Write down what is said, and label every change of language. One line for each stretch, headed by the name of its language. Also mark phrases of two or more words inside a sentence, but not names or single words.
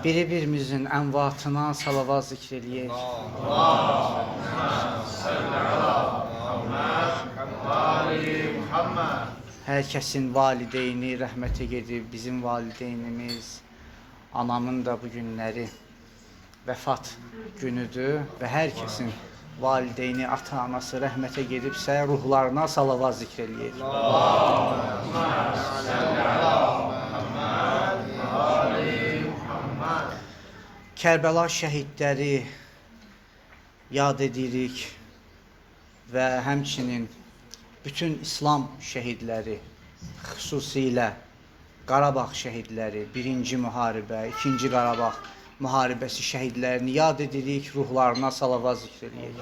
Azerbaijani: Birimizin envatına salavat zikredeyik.
Arabic: اللهم صل على محمد وآل محمد.
Azerbaijani: Herkesin valideyni rahmete gedib, bizim valideynimiz, anamın da bu günleri vefat günüdür ve herkesin valideyni, ata-anası rəhmətə gedibsə, ruhlarına salavat zikr eləyir.
Arabic: اللهم صل على محمد وآل محمد.
Azerbaijani: Kərbəla şəhidləri yad edirik və həmçinin bütün İslam şəhidləri, xüsusilə Qarabağ şəhidləri, 1-ci müharibə, 2-ci Qarabağ müharibəsi şəhidlərini yad edirik, ruhlarına salavat zikr edirik.